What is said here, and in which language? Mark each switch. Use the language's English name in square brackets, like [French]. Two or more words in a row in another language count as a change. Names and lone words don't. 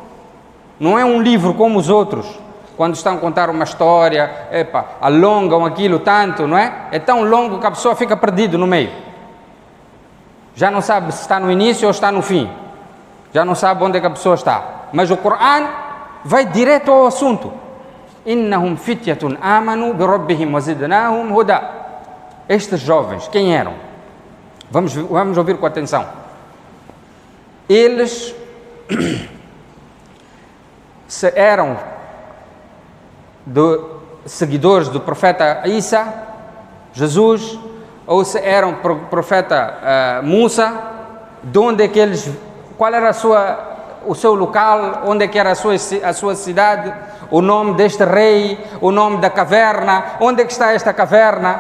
[Portuguese] Não é um livro como os outros. quando estão a contar uma história, alongam aquilo tanto, não é? É tão longo que a pessoa fica perdida no meio. Já não sabe se está no início ou está no fim. Já não sabe onde é que a pessoa está. Mas o Corão vai direto ao assunto. [Arabic] إنهم فتية آمنوا بربهم وزدناهم هدى. [Portuguese] Estes jovens, quem eram? Vamos ouvir com atenção. Eles se eram seguidores do profeta Isa, Jesus, ou se eram profeta Musa, de onde é que eles, qual era o seu local, onde é que era a sua cidade, o nome deste rei, o nome da caverna, onde é que está esta caverna.